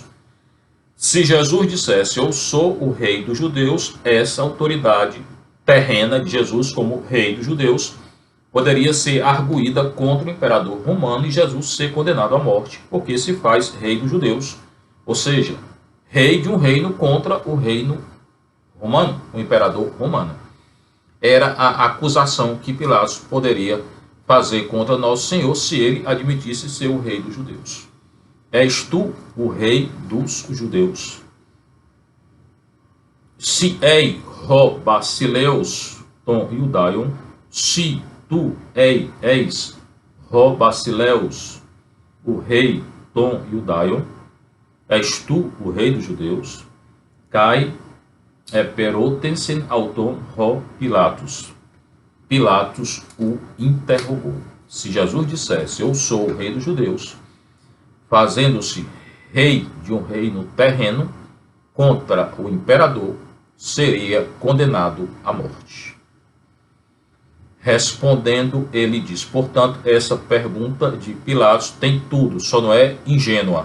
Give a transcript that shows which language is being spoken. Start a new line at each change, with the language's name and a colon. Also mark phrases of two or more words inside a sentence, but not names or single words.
Portuguese: Se Jesus dissesse, eu sou o rei dos judeus, essa autoridade terrena de Jesus como rei dos judeus poderia ser arguída contra o imperador romano e Jesus ser condenado à morte, porque se faz rei dos judeus, ou seja, rei de um reino contra o reino romano, o imperador romano. Era a acusação que Pilatos poderia fazer contra Nosso Senhor se ele admitisse ser o rei dos judeus. És tu o rei dos judeus?
Greek: Σὺ εἶ ὁ βασιλεὺς τῶν Ἰουδαίων,
Portuguese: se tu és
Greek: ὁ βασιλεὺς,
Portuguese: o rei
Greek: τῶν Ἰουδαίων,
Portuguese: és tu o rei dos judeus?
Greek: Καὶ ἐπηρώτησεν αὐτὸν ὁ Πιλᾶτος.
Portuguese: Pilatos o interrogou. Se Jesus dissesse, eu sou o rei dos judeus, fazendo-se rei de um reino terreno contra o imperador, seria condenado à morte. Respondendo, ele diz, portanto, essa pergunta de Pilatos tem tudo, só não é ingênua.